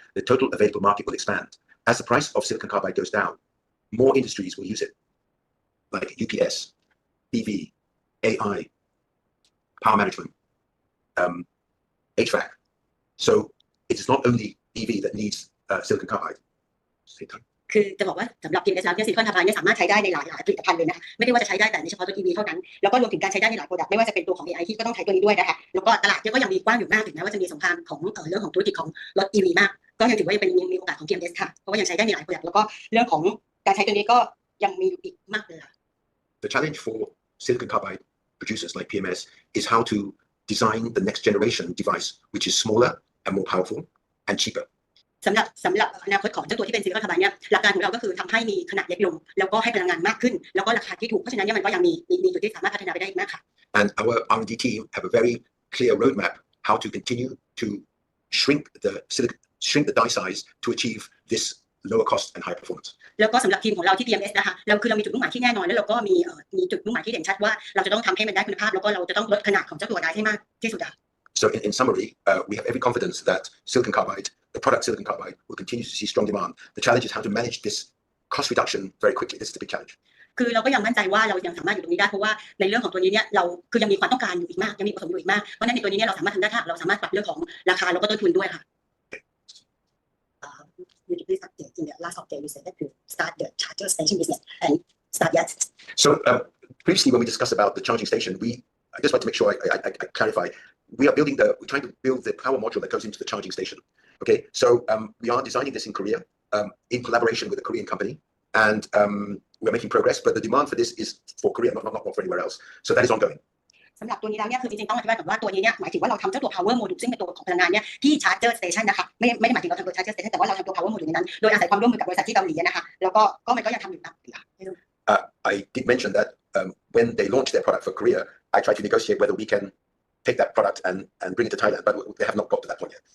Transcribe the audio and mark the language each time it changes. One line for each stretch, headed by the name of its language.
English: The total available market will expand. As the price of silicon carbide goes down, more industries will use it, like UPS, EV, AI, power management, HVAC. So it is not only EV that needs silicon carbide.
Thai: คือจะบอกว่าสำหรับ PMS แล้วเนี่ยซิลิคอนคาร์ไบด์เนี่ยสามารถใช้ได้ในหลายผลิตภัณฑ์เลยนะไม่ได้ว่าจะใช้ได้แต่ในเฉพาะตัว EV เท่านั้นแล้วก็รวมถึงการใช้ได้ในหลายโปรดักต์ไม่ว่าจะเป็นตัวของ AI ที่ก็ต้องใช้ตัวนี้ด้วยนะคะแล้วก็ตลาดเนี่ยก็ยังมีกว้างอยู่มากถึงแม้ว่าจะมีสงครามของเรื่องของธุรกิจของรถ EV มากก็ยังถือว่ายังเป็นมีโอกาสของ PMS ค่ะเพราะว่ายังใช้ได้ในหลายโปรดักต์แล้วก็เรื่องของการใช้ตัวนี้ก็ยังมีอยู่อีกมากเลยค่ะ
English: The challenge for silicon carbide producers like PMS is how to design the next generation device, which is smaller and more powerful and cheaper.
Thai: สำหรับอนาคตของเจ้าตัวที่เป็นซิลิคอนคาร์บายเนี่ยหลักการของเราก็คือทำให้มีขนาดเล็กลงแล้วก็ให้พลังงานมากขึ้นแล้วก็ราคาที่ถูกเพราะฉะนั้นเนี่ยมันก็ยังมีจุดที่สามารถพัฒนาไปได้อีกมากค่ะ
English: And our R&D team have a very clear roadmap how to continue to shrink the die size to achieve this lower cost and higher performance.
Thai: แล้วก็สำหรับทีมของเราที่ BMS นะคะเรามีจุดมุ่งหมายที่แน่นอนแล้วเราก็มีจุดมุ่งหมายที่เด่นชัดว่าเราจะต้องทำให้มันได้คุณภาพแล้วก็เราจะต้องลดขนาดของเจ้าตัวได้ให้มากที่สุดค่ะ
English: So in summary, we have every confidence that the product silicon carbide will continue to see strong demand. The challenge is how to manage this cost reduction very quickly. This is the big challenge.
Thai: คือเราก็ยังมั่นใจว่าเรายังสามารถอยู่ตรงนี้ได้เพราะว่าในเรื่องของตัวนี้เนี่ยเราคือยังมีความต้องการอยู่อีกมากยังมีผสมอยู่อีกมากเพราะฉะนั้นในตัวนี้เนี่ยเราสามารถทำได้ถ้าเราสามารถปรับเรื่องของราคาแล้วก็ต้นทุนด้วยค่ะ
English: You please update in the last update you said that you start the charger station business and start yet. So previously when we discussed about the charging station, I just want to make sure I clarify. We're trying to build the power module that goes into the charging station. Okay, so we are designing this in Korea in collaboration with a Korean company, and we're making progress. But the demand for this is for Korea, not for anywhere else. So that is ongoing.
Thai: สำหรับตัวนี้แล้วเนี่ยคือจริงๆต้องอธิบายก่อนว่าตัวนี้เนี่ยหมายถึงว่าเราทำเจ้าตัว power module ซึ่งเป็นตัวของพลังงานเนี่ยที่ charger station นะคะไม่ได้หมายถึงเราทำตัว charger station แต่ว่าเราทำตัว power module ในนั้นโดยอาศัยความร่วมมือกับบริษัทที่เกาหลีนะคะแล้วก็มันก็ยังทำอยู่นะ
English: I did mention that when they launched their product for Korea, I tried to negotiate whether we can take that product and bring it to Thailand, but they have not got to that point yet.